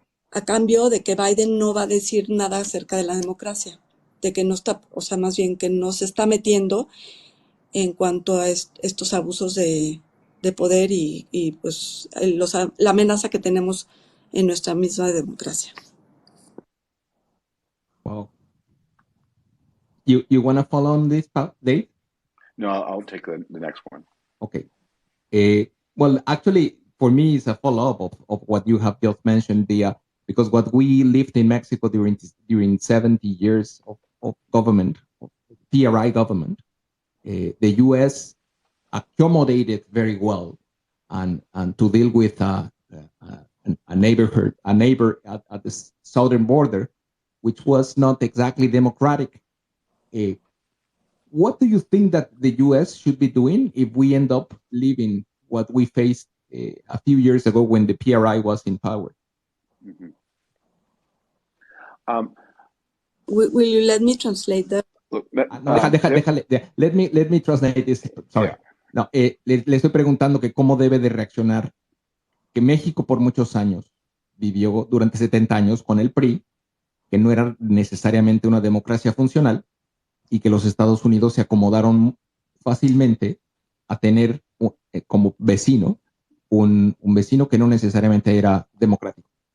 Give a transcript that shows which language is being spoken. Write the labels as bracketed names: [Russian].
[Spanish] a cambio de que Biden no va a decir nada acerca de la democracia, de que no está, o sea, más bien que no se está metiendo en cuanto a estos abusos de poder y pues la amenaza que tenemos en nuestra misma democracia. [English] Wow. You want to follow on this, Dave? No, I'll take the next one. Okay. Well, actually, for me, it's a follow-up of what you have just mentioned, because what we lived in Mexico during 70 years of government, of PRI government, the U.S. accommodated very well and to deal with a neighbor at the southern border, which was not exactly democratic. What do you think that the U.S. should be doing if we end up living what we faced a few years ago when the PRI was in power? Mm-hmm. Will you let me translate that? [Spanish] No, déjale. [English] Let me translate this. Sorry. Yeah. [Spanish] No, le estoy preguntando que cómo debe de reaccionar, que México por muchos años vivió durante 70 años con el PRI, que no era necesariamente una democracia funcional y que los Estados Unidos se acomodaron fácilmente a tener como vecino un vecino que no necesariamente era democrático.